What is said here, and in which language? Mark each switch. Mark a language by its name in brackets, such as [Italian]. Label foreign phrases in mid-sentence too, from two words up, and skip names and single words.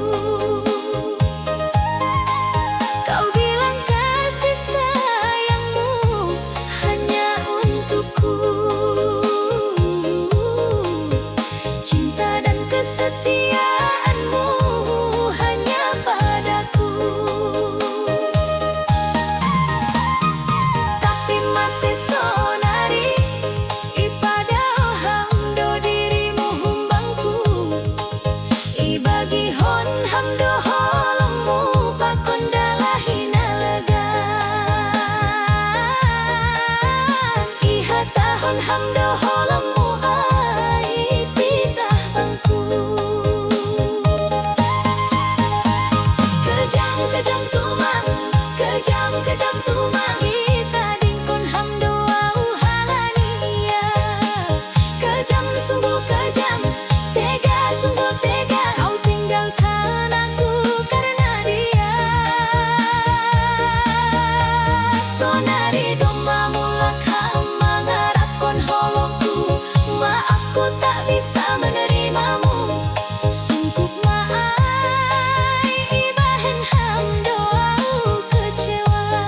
[Indonesian] Kau bilang kasih sayangmu hanya untukku, cinta dan kesetiaanmu hanya padaku. Tapi masih [Batak Simalungun] sonari ipada hamdo dirimu humbangku, ibagi hon hamdo holongmu pakon dalahina lega. Iha tahon hamdo holongmu ai pitah bangku. Kejam tumang, kejam tumang, ita dingkon hamdo au halania. [Indonesian] Kejam sungguh kejam, tega sungguh tega, kau tinggalkan aku karena dia. [Batak Simalungun] Sonari domba mulak mengarapkan holongku, [Indonesian] maafku tak bisa menerimamu. [Batak Simalungun] Sungguh maai ibahen hamdo au kecewa.